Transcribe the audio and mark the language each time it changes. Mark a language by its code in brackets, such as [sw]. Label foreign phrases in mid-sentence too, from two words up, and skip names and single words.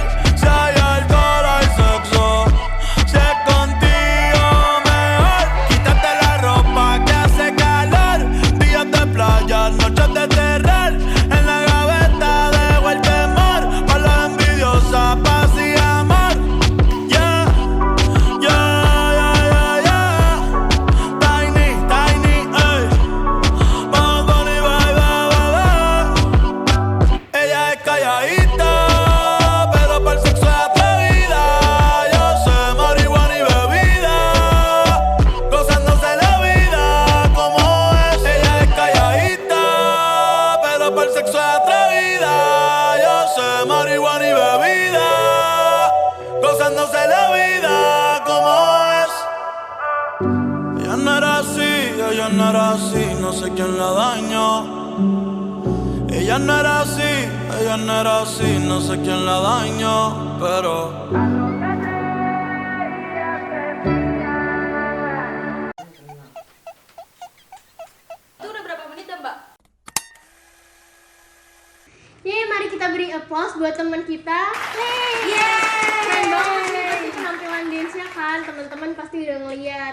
[es] Si hay alcohol, hay sexo. Si es contigo, mejor. Quítate la ropa que hace calor. Días de playa, noches de terror. En la gaveta dejo el temor. Pa' la envidiosa, paz y amor. Yeah, yeah, yeah, yeah, yeah. Tiny, ey. Vamos, Tony, bye. Ella es calladita, pero para el sexo es atrevida. Yo sé marihuana y bebida, gozándose la vida como es. Ella es calladita, pero para el sexo es atrevida. Yo sé marihuana y bebida, gozándose la vida como es. Ella no era así, no sé quién la dañó. Ella no era así, no sé quién la dañó, pero [id] Itu udah berapa menit ya, Mbak? Yeay, mari kita beri applause buat teman kita. Keren banget nih pasti penampilan dance-nya kan, teman-teman pasti udah ngeliat.